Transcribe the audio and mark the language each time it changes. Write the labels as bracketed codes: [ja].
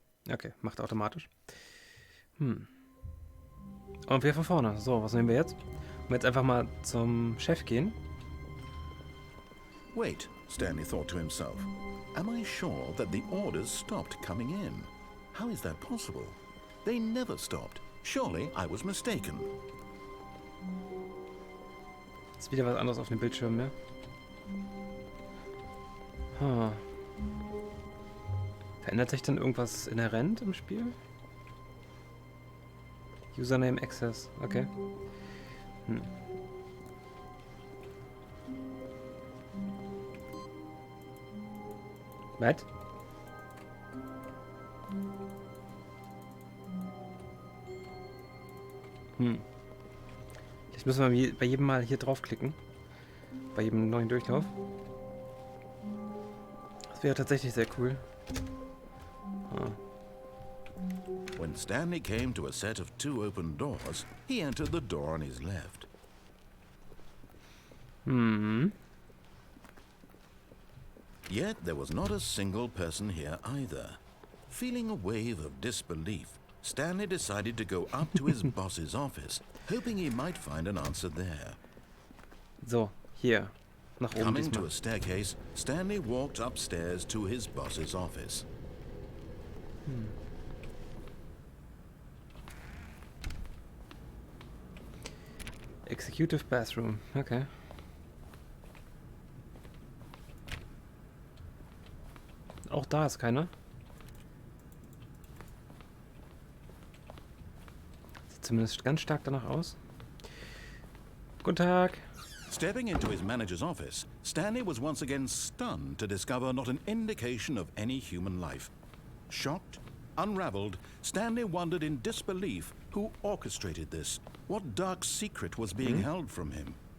[de] Okay, macht automatisch. Und wir von vorne. So, was nehmen wir jetzt? Und jetzt einfach mal zum Chef gehen. [en] Wait, Stanley thought to himself. Am I sure that the orders stopped coming in? How is that possible? They never stopped. Surely I was mistaken. [de] Ist wieder was anderes auf dem Bildschirm, ne? Huh. Verändert sich dann irgendwas inhärent im Spiel? [en] Username Access, okay. [de] Was? Jetzt müssen wir bei jedem Mal hier draufklicken. Bei jedem neuen Durchlauf. Das wäre tatsächlich sehr cool. [en] When Stanley came to a set of 2 open doors, he entered the door on his left. Yet there was not a single person here either. Feeling a wave of disbelief, Stanley decided to go up to his boss's office, hoping he might find an answer there. [de] So, hier. Nach oben [en] Coming to [de] diesmal. [en] a staircase, Stanley walked upstairs to his boss's office. Executive Bathroom, okay. [de] Auch da ist keiner. Sieht zumindest ganz stark danach aus. Guten Tag. [en] Stepping into his manager's office, Stanley was once again stunned to discover not an indication of any human life. Shocked, unraveled, Stanley wondered in disbelief who orchestrated this, what dark secret was being held from him.